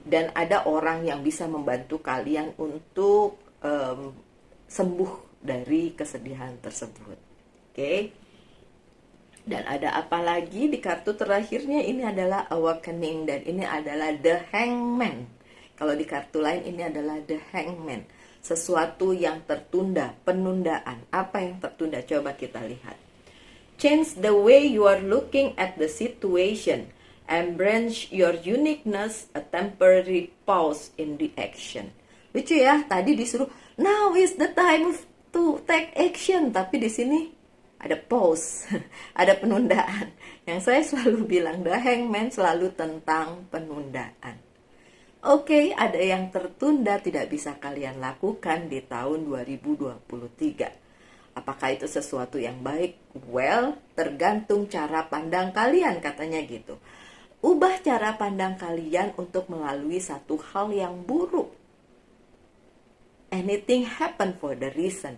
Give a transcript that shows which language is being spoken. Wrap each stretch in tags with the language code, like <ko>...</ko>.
<id>Dan ada orang yang bisa membantu kalian untuk sembuh dari kesedihan tersebut. Oke. Dan ada apa lagi di kartu terakhirnya? Ini adalah Awakening dan ini adalah The Hangman. Kalau di kartu lain ini adalah The Hangman. Sesuatu yang tertunda, penundaan. Apa yang tertunda? Coba kita lihat.</id> <en>Change the way you are looking at the situation. Embrace your uniqueness, a temporary pause in the action.</en> <id>Lucu ya, tadi disuruh</id> <en>now is the time to take action,</en> <id>tapi di sini ada pause, ada penundaan. Yang saya selalu bilang, The Hangman selalu tentang penundaan. Oke, ada yang tertunda tidak bisa kalian lakukan di tahun 2023. Apakah itu sesuatu yang baik? Well, tergantung cara pandang kalian, katanya gitu. Ubah cara pandang kalian untuk melalui satu hal yang buruk.</id> <en>Anything happen for the reason.</en>